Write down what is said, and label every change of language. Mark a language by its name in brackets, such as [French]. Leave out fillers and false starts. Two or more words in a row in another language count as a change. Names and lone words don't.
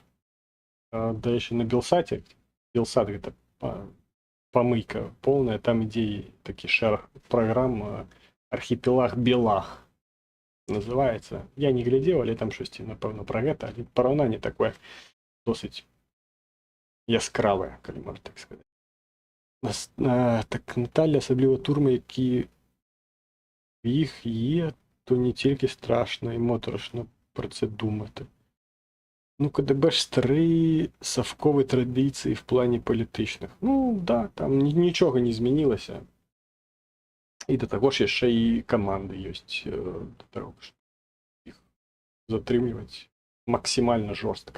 [Belarusian] Да яшчэ на Белсаце, Белсат гэта памыйка полная, там ідзе такі шэраг праграм «Архіпелаг Белах» называецца. Я не глядзеў, але там штосьці, напэўна, пра гэта, але параўнанне такое досыць яскравая, калі можна так сказаць. [Ukrainian] Так Наталля, асабліва турмы, які іх є, то не тільки страшно і моторошно про це думати. Ну, КДБ ж старі совкові традиції в плані політичних. Ну, да, там нічого не змінилося. І до того ж ще і команди є до того, щоб їх затримувати максимально жорстко.